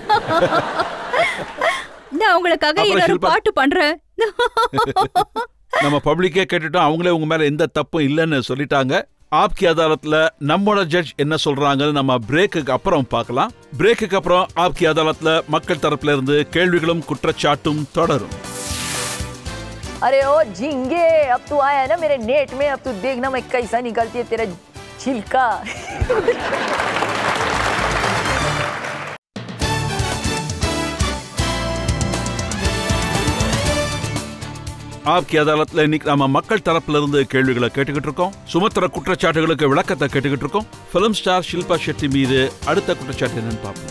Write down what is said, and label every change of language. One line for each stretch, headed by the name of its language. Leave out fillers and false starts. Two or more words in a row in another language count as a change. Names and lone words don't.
Tamil: நான் உங்களுக்காக இன்னொரு பாட்டு பண்றேன். நம்ம பப்ளிக்கே கேட்டுட்டோம், அவங்களே உங்க மேல எந்த தப்பும் இல்லைன்னு சொல்லிட்டாங்க. ஆப்கி அதாலத்ல நம்மோட ஜட்ஜ் என்ன சொல்றாங்கன்னு நம்ம பிரேக்குக்கு அப்புறம் பார்க்கலாம். பிரேக்குக்கு அப்புறம் ஆப்கி அதாலத்ல மக்கள் தரப்புல இருந்து கேள்விகளும் குற்றச்சாட்டும் தொடரும்.
Hindi: अरे ओ झिंगे, अब तू आया है ना मेरे नेट में, अब तू देखना मैं कैसा निकलती है तेरा छिलका.
Tamil: ஆப்கி அதாலத்ல இன்னைக்கு நம்ம மக்கள் தரப்புல இருந்து கேள்விகளை கேட்டுக்கிட்டு இருக்கோம். சுமத்துற குற்றச்சாட்டுகளுக்கு விளக்கத்தை கேட்டுக்கிட்டு இருக்கோம்.
English: film star
Tamil: ஷில்பா ஷெட்டி மீது அடுத்த குற்றச்சாட்டு என்னன்னு பார்ப்போம்.